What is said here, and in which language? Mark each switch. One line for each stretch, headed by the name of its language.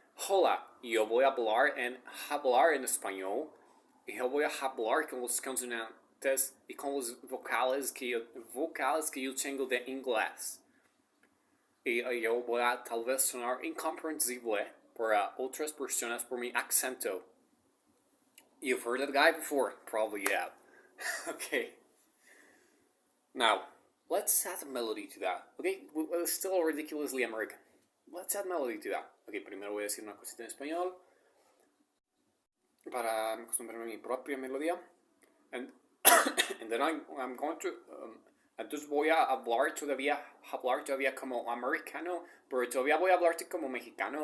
Spanish: Hola, yo voy a hablar en español. Y yo voy a hablar con los consonantes y con los vocales que yo tengo de inglés. Y yo voy a tal vez sonar incomprensible para otras personas por mi acento.
English: You've heard that guy before? Probably, yeah. Okay. Now, let's add a melody to that. Okay, it's still ridiculously American. Let's add melody to that.
Spanish: Ok, primero voy a decir una cosita en español para acostumbrarme a mi propia melodía.
English: And then I'm going to...
Spanish: entonces voy a hablar todavía como americano, pero todavía voy a hablarte como mexicano.